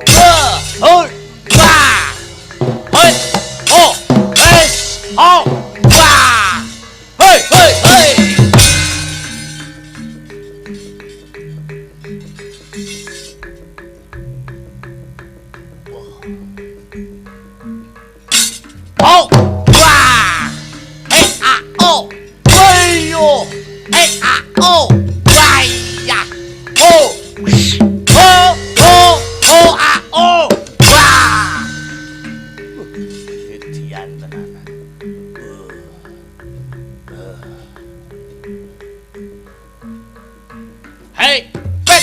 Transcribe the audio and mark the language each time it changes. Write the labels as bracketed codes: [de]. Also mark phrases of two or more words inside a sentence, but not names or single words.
[jv] Wah. Hei. Oh. Wes. Oh. Wah. Hei, hei, hei. Oh. Wah. Hei, ah, oh. Hei, oh. Hei, ah, oh. Waya. Oh. Oh, oh, oh, ah, oh. Wah. Edian tenanan. Hei, pet.